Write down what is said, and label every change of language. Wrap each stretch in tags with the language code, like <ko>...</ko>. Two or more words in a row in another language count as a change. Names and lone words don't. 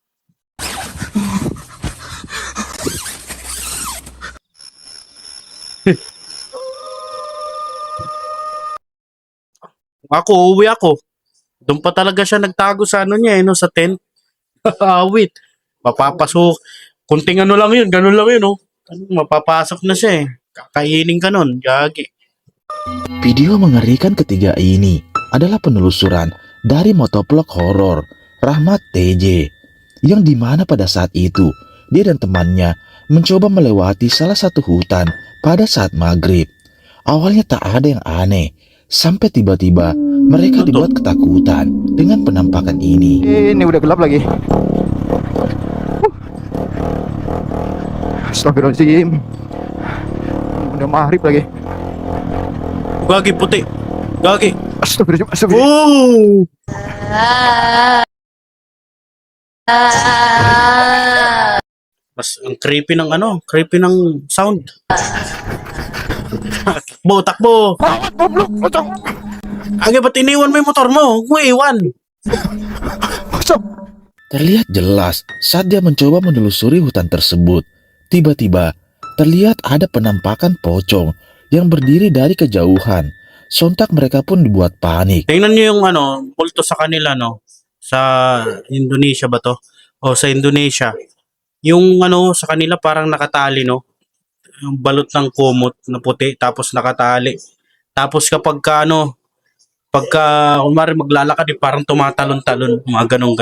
<tl>Uuwi ako. Doon pa talaga siya nagtago sa ano niya, no, sa tent. Wait. Mapapasok. Kunting ano lang yun, ganun lang yun, oh. Mapapasok na siya, eh. Kakainin ka nun, gagi.</tl> <id>Video mengerikan ketiga ini adalah penelusuran dari motovlog horor Rahmat TJ, yang dimana pada saat itu dia dan temannya mencoba melewati salah satu hutan pada saat maghrib. Awalnya tak ada yang aneh, sampai tiba-tiba mereka dibuat ketakutan dengan penampakan ini. Ini udah gelap lagi. Astagfirullahaladzim. Udah maghrib lagi.</id> <tl>Gagi, puti. Gagi. Astagfirullahaladzim. Oh! Mas ang creepy ng sound. Takbo. Age, ba't iniwan mo yung motor mo? Huwag mo iwan.</tl> <id>Terlihat jelas saat dia mencoba menelusuri hutan tersebut. Tiba-tiba terlihat ada penampakan pocong yang berdiri dari kejauhan. Sontak mereka pun dibuat panik.</id> <tl>Tingnan nyo yung multo sa kanila, no? Sa Indonesia ba to? O sa Indonesia. Yung sa kanila parang nakatali, no? Yung balot ng kumot na puti, tapos nakatali. Tapos pagka umari maglalakad, parang tumatalon-talon, mga ganon-ganon.</tl>